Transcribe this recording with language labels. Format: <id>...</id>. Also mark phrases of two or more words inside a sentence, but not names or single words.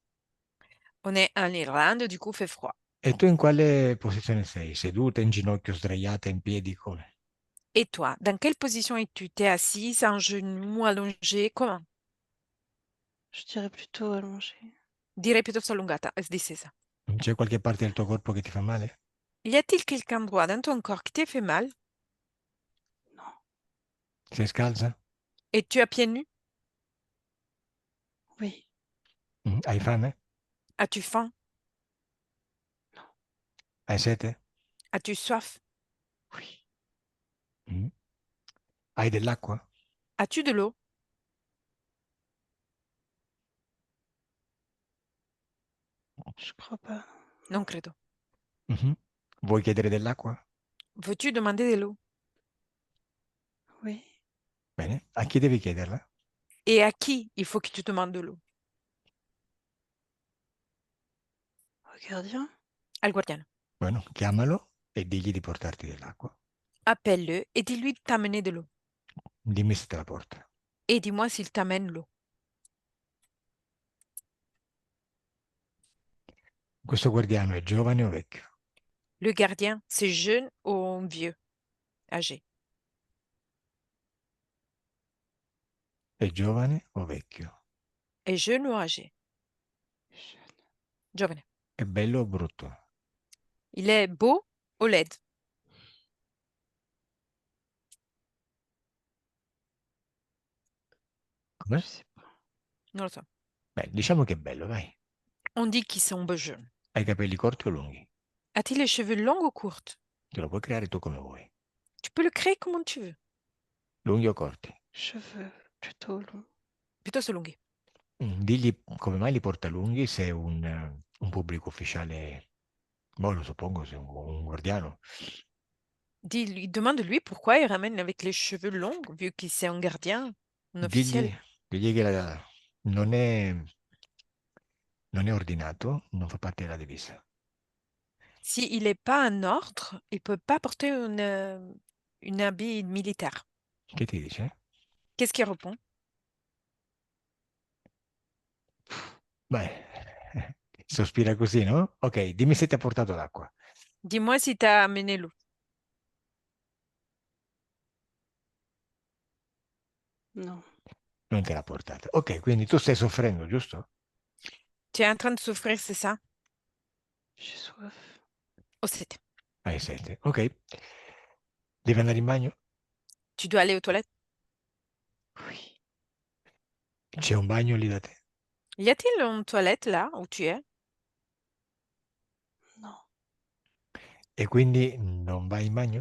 <fr>On est en Irlande, du coup, il fait froid.</fr> <it>E tu in quale posizione sei? Seduta, in ginocchio, sdraiata, in piedi, come?</it> <fr>Et toi, dans quelle position es-tu? T'es assise, en genoux, allongée, comment? Je dirais plutôt allongé.</fr> <it>Direi piuttosto allungata, distesa. C'è qualche parte del tuo corpo che ti fa male?</it> <fr>Y a-t-il quelqu'un endroit dans ton corps qui t'ait fait mal? Non.</fr> <it>Sei scalza?</it> <fr>Et tu as pieds nus? Oui.</fr> <it>Hai fame?</it> <fr>As-tu faim?</fr> <it>Hai sete?</it> <fr>As-tu soif? Oui.</fr> <it>Mm. Hai dell'acqua?</it> <fr>As-tu de l'eau? Je crois pas.</fr> <it>Non credo. Mhm. Vuoi chiedere dell'acqua?</it> <fr>Veux-tu demander de l'eau? Oui.</fr> <it>Bene. A chi devi chiederla?</it> <fr>Et à qui il faut que tu demandes de l'eau? Au gardien?</fr> <it>Al guardiano. Bueno, chiamalo e digli di portarti dell'acqua.</it> <fr>Appelle-le et dis-lui de t'amener de l'eau.</fr> <it>Dimmi se te la porta.</it> <fr>Et dis-moi s'il t'amène l'eau.</fr> <it>Questo guardiano è giovane o vecchio?</it> <fr>Le gardien, c'est jeune ou vieux? Âgé.</fr> <it>È giovane o vecchio?</it> <fr>Est jeune ou âgé? Jeune.</fr> <it>Giovane. È bello o brutto?</it> <fr>Il est beau ou laid?</fr> <it>Come?</it> <fr>Je sais pas.</fr> <it>Non lo so. Beh, diciamo che è bello, dai.</it> <fr>On dit qu'ils sont beaux jeunes.</fr> <it>Hai i capelli corti o lunghi?</it> <fr>A-t-il les cheveux longs ou courts?</fr> <it>Te lo puoi creare tu come vuoi.</it> <fr>Tu peux le créer comme tu veux.</fr> <it>Lunghi o corti?</it> <fr>Cheveux plutôt longs.</fr> <it>Piuttosto lunghi. Digli come mai li porta lunghi se è un pubblico ufficiale, boh, lo suppongo, se è un guardiano.</it> <fr>Dis-lui, demande-lui pourquoi il ramène avec les cheveux longs, vu que c'est un gardien, un officiel.</fr> <it>Digli che non è ordinato, non fa parte della divisa.</it> <fr>S'il n'est pas un ordre, il peut pas porter une habit militaire.</fr> <it>Che ti dice?</it> <fr>Qu'est-ce qu'il répond?</fr> <it>Beh, sospira così, no? Ok, dimmi se ti ha portato l'acqua.</it> <fr>Dis-moi si t'as amené l'eau. Non.</fr> <it>Non te l'ha portata. Ok, quindi tu stai soffrendo, giusto?</it> <fr>Tu es en train de souffrir, c'est ça? J'ai soif. Oh, c'était.</fr> <it>Hai sete. Ok. Devi andare in bagno?</it> <fr>Tu dois aller aux toilettes? Oui.</fr> <it>C'è un bagno lì da te?</it> <fr>Y a-t-il une toilette là où tu es? Non.</fr> <it>E quindi non vai in bagno?</it>